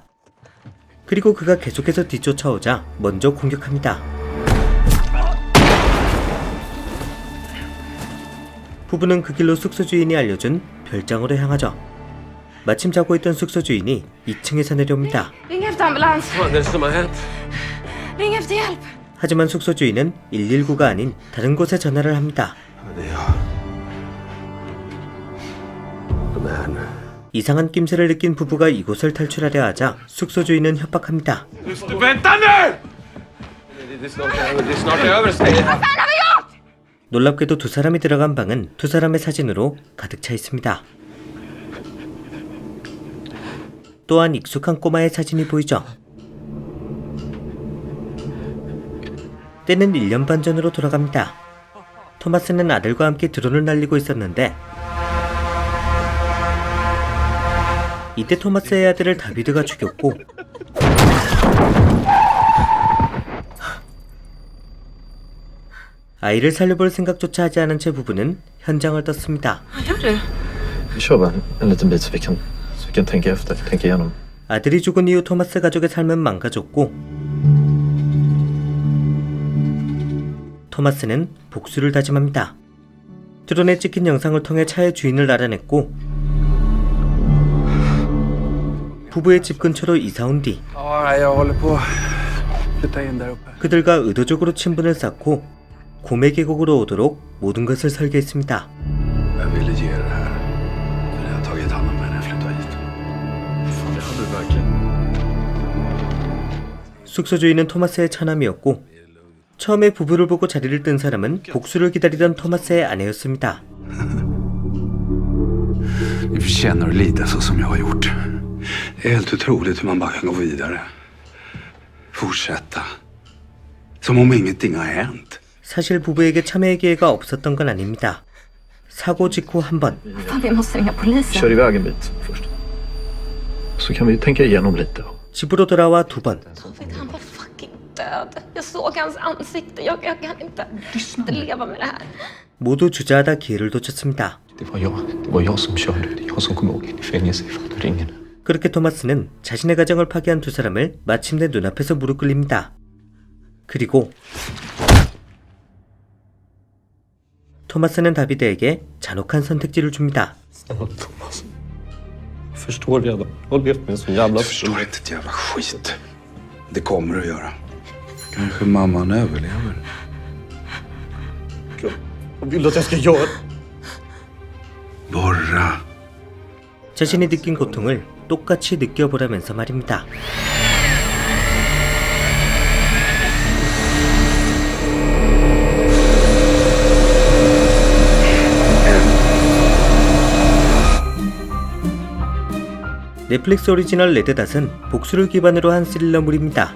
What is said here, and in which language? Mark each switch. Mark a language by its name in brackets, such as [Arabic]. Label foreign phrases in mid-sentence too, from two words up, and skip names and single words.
[Korean] 그리고 그가 계속해서 뒤쫓아오자 먼저 공격합니다. 부부는 그 길로 숙소 주인이 알려준 별장으로 향하죠. 마침 자고 있던 숙소 주인이 2층에서 내려옵니다. [Swedish] Ring efter ambulans. Vad är det som har hänt? Ring efter hjälp. [Korean] 하지만 숙소 주인은 119가 아닌 다른 곳에 전화를 합니다. 이상한 낌새를 느낀 부부가 이곳을 탈출하려 하자 숙소 주인은 협박합니다. [Swedish] Vänta nu! Det är snart över, säger jag. [Korean] 놀랍게도 두 사람이 들어간 방은 두 사람의 사진으로 가득 차 있습니다. 또한 익숙한 꼬마의 사진이 보이죠. 때는 1년 반 전으로 돌아갑니다. 토마스는 아들과 함께 드론을 날리고 있었는데 이때 토마스의 아들을 다비드가 죽였고 아이를 살려볼 생각조차 하지 않은 채 부부는 현장을 떴습니다. [Swedish] Vi kör bara en liten bit så vi kan tänka efter, tänka igenom. [Korean] 아들이 죽은 이후 토마스 가족의 삶은 망가졌고 토마스는 복수를 다짐합니다. 드론에 찍힌 영상을 통해 차의 주인을 알아냈고 부부의 집 근처로 이사 온 뒤 그들과 의도적으로 친분을 쌓고 고메 계곡으로 오도록 모든 것을 설계했습니다. 숙소 주인은 토마스의 처남이었고 처음에 부부를 보고 자리를 뜬 사람은 복수를 기다리던 토마스의 아내였습니다. [Swedish] Ni förtjänar att lida så som jag har gjort. Det är helt otroligt hur man bara kan gå vidare. Fortsätta. Som om ingenting har hänt. [Korean] 사실 부부에게 참회의 기회가 없었던 건 아닙니다. 사고 직후 한 번, [Swedish] Fan, vi måste ringa polisen. Kör iväg en bit först. Så kan vi tänka igenom lite. [Korean] 집으로 돌아와 두 번, [Swedish] Han var fucking död. Jag såg hans ansikte. Jag kan inte leva med det här. [Korean] 모두 주저하다 기회를 놓쳤습니다. [Swedish] Det var jag som körde. Det är jag som kom ihåg in i fängelse ifall du ringer nu. [Korean] 그렇게 토마스는 자신의 가정을 파괴한 두 사람을 마침내 눈앞에서 무릎 꿇립니다. 그리고 토마스는 다비드에게 잔혹한 선택지를 줍니다. [Swedish] Thomas. Förstår redan. Jag har levt med en sån jävla Du förstår inte ett jävla skit. Det kommer du att göra. Kanske mamman överlever. Vad vill du att jag ska göra? Borra. [Korean] 자신이 느낀 고통을 똑같이 느껴보라면서 말입니다. 넷플릭스 오리지널 레드닷은 복수를 기반으로 한 스릴러물입니다.